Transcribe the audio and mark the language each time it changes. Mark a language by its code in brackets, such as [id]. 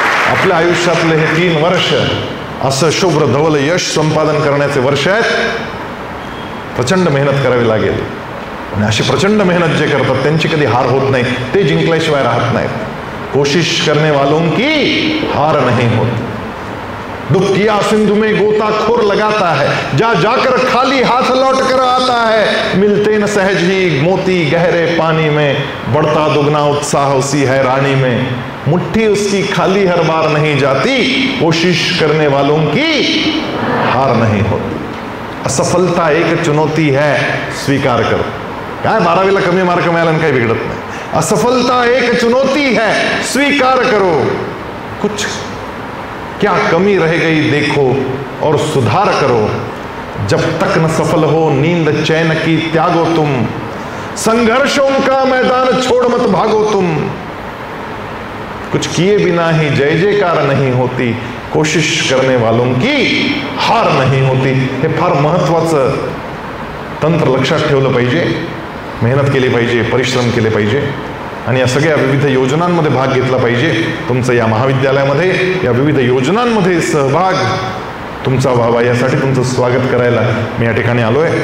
[mr] आपल्या आयुष्यातले हे 3 वर्ष असं शुभ्र धवल यश संपादन करण्याचे वर्ष आहेत. प्रचंड मेहनत करावी लागेल आणि अशी प्रचंड मेहनत जे करतात त्यांची कधी हार होत नाही, ते जिंकल्याशिवाय राहत नाहीत. [hi] कोशिश करने वालों की हार नहीं होती. डुबकिया सिंधु में गोताखोर लगाता है, जा जाकर खाली हाथ लौट कर आता है. मिलते न सहज ही मोती गहरे पानी में, बढ़ता दुगना उत्साह उसी है रानी में. मुट्ठी उसकी खाली हर बार नहीं जाती, कोशिश करने वालों की हार नहीं होती. असफलता एक चुनौती है, स्वीकार करो. [mr] काय 12वीला कमी मार्क मिळाला आणि काही बिघडत नाही. [hi] असफलता एक चुनौती है, स्वीकार करो. कुछ क्या कमी रह गई देखो और सुधार करो. जब तक न सफल हो नींद चैन की त्यागो तुम. संघर्षों का मैदान छोड़ मत भागो तुम. कुछ किए बिना ही जय जयकार नहीं होती, कोशिश करने वालों की हार नहीं होती. [mr] हे फार महत्वाचं तंत्र लक्षात ठेवलं पाहिजे. मेहनत केली पाहिजे, परिश्रम केले पाहिजे आणि या सगळ्या विविध योजनांमध्ये भाग घेतला पाहिजे. तुमचं या महाविद्यालयामध्ये या विविध योजनांमध्ये सहभाग तुमचा व्हावा यासाठी तुमचं स्वागत करायला मी या ठिकाणी आलोय.